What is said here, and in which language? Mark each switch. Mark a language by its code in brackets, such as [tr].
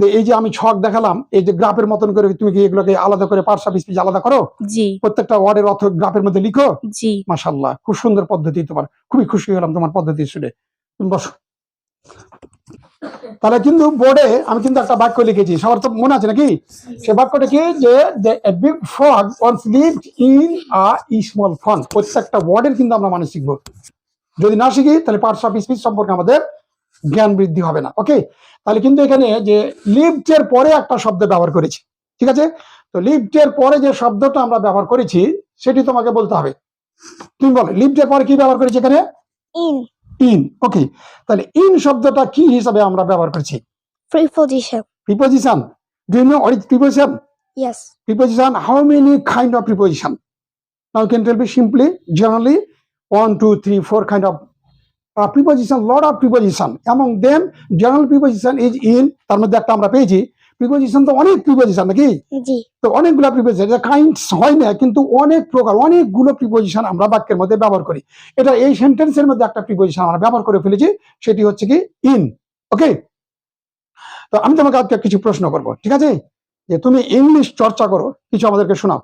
[bn] এই যে আমি ছক দেখালাম, এই যে গ্রাফের মতন করে তুমি কি এগুলোকে আলাদা করে পার্টস অফ স্পিচ আলাদা করো? জি, প্রত্যেকটা ওয়ার্ডের অর্থ গ্রাফের মধ্যে লিখো? জি, মাশাআল্লাহ, খুব সুন্দর পদ্ধতি তোমার, খুবই খুশি হলাম তোমার পদ্ধতি শুনে। তুমি বসো। তাহলে কিন্তু বোর্ডে আমি কিন্তু একটা বাক্য লিখেছি, সবার তো মনে আছে নাকি? সে বাক্যটা কি, যে [en] a big frog once lived in a small pond। [bn] প্রত্যেকটা ওয়ার্ডের কিন্তু আমরা মানে শিখবো। যদি না শিখি তাহলে পার্টস অফ স্পিচ সম্পর্কে আমাদের জ্ঞান বৃদ্ধি হবে না। ওকে, তাহলে কিন্তু এখানে যে লিভড এর পরে একটা শব্দ ব্যবহার করেছি, ঠিক আছে? তো লিভড এর পরে যে শব্দটা আমরা ব্যবহার করেছি সেটি তোমাকে বলতে হবে। তুমি বলো লিভড এর পরে কি ব্যবহার করেছি এখানে? [en] In [bn] in. ওকে, তাহলে ইন শব্দটা কি হিসাবে আমরা ব্যবহার করছি? [en] preposition. Preposition. Do you know what is preposition? Yes. Preposition, how many kind of preposition? Now you can tell me simply, generally, 1, 2, 3, 4 kind of preposition, lot of preposition. Among them, general preposition is in, [bn] তার মধ্যে একটা আমরা পেয়েছি। Preposition তো অনেক preposition নাকি? জি। তো অনেকগুলো প্রিপোজিশন, এটা কাইন্ডস হয় না, কিন্তু অনেক প্রকার অনেকগুলো প্রিপোজিশন আমরা বাক্যের মধ্যে ব্যবহার করি। এটা এই সেন্টেন্সের মধ্যে একটা প্রিপোজিশন আমরা ব্যবহার করে ফেলেছি, সেটি হচ্ছে কি ইন। ওকে, তো আমি তোমাকে আজকে কিছু প্রশ্ন করব, ঠিক আছে? যে তুমি ইংলিশ চর্চা করো, কিছু আমাদেরকে শোনাও।